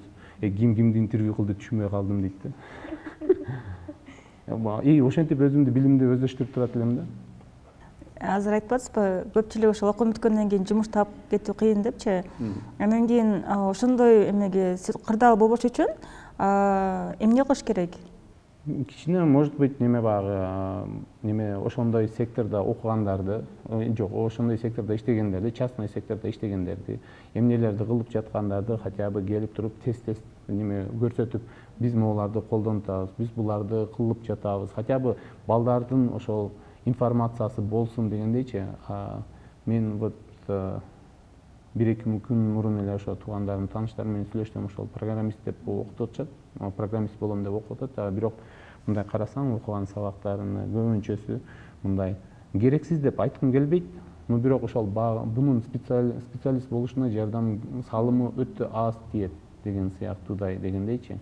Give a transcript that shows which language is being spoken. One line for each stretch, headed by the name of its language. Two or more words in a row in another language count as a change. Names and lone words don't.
Kyrgyz: Кимди интервью кылды түшүнбөй калдым дейт да. И ошентип өзүмдү билимди өздөштүрүп турат элем да. Азыр айтып атасызбы, көпчүлүк ошол окуу бүткөндөн кийин жумуш таап кетүү кыйын депчи. Анан кийин ошондой эмеге кырдаал болбош үчүн эмне кылыш керек? Кичине
Russian: может быть
Kyrgyz: неме багы, неме ошондой сектордо окугандарды, жок, ошондой сектордо иштегендерди, частный сектордо иштегендерди, эмнелерди кылып жаткандарды
Russian: хотя бы
Kyrgyz: келип туруп тест неме көрсөтүп, биз могуларды колдонуп атабыз, биз буларды кылып жатабыз,
Russian: хотя бы
Kyrgyz: балдардын ошол информациясы болсун дегендейчи. Мен вот 1-2 күн мурун эле ошо туугандарым, тааныштарым менен сүйлөштүм, ошол программист деп окутуп атышат, программист болом деп окуп атат, бирок мындай карасаң окуган сабактарынын көбүнчөсү мындай керексиз деп айткым келбейт, но бирок ошол бунун специалист болушуна жардам салымы өтө аз тиет деген сыяктуудай дегендейчи.